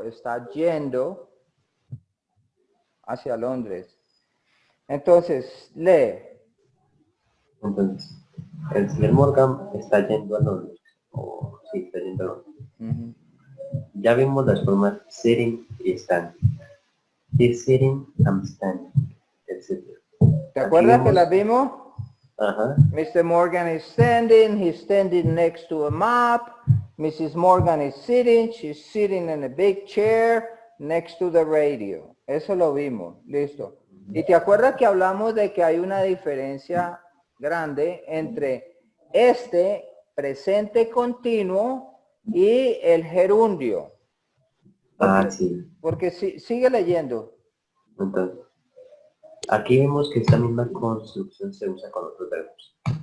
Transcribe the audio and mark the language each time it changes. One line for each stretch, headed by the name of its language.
Spanish: Está yendo hacia Londres. Entonces, lee. Entonces, el señor Morgan está yendo a Londres. O sí, está yendo a Londres. Ya vimos las formas sitting y standing.
English: He's sitting, I'm standing, etc.
Spanish: ¿Te acuerdas que las vimos? Ajá.
English: Mr. Morgan is standing, he's standing next to a map. Mrs. Morgan is sitting, she's sitting in a big chair next to the radio.
Spanish: Eso lo vimos, listo. ¿Y te acuerdas que hablamos de que hay una diferencia grande entre este presente continuo y el gerundio? Porque, Sí. porque sigue leyendo. Entonces, aquí vemos que esta misma construcción se usa con otros verbos.